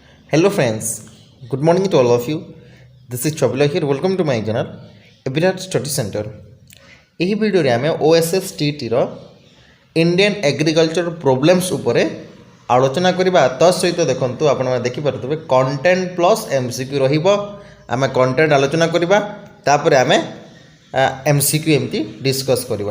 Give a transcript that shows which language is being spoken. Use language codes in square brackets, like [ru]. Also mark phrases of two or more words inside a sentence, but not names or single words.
[en] Hello friends, good morning to all of you. This is Chobila here. Welcome to my channel, Ebirat Study Center. [or] ଏହି ଭିଡ଼ିଓରେ ଆମେ OSSTTର [en] Indian agriculture problems [or] ଉପରେ ଆଲୋଚନା କରିବା। ତା ସହିତ ଦେଖନ୍ତୁ ଆପଣମାନେ ଦେଖିପାରୁଥିବେ [en] content plus [or] MCQ ରହିବ। ଆମେ କଣ୍ଟେଣ୍ଟ ଆଲୋଚନା କରିବା, ତାପରେ ଆମେ MCQ ଏମିତି ଡିସ୍କସ୍ କରିବା।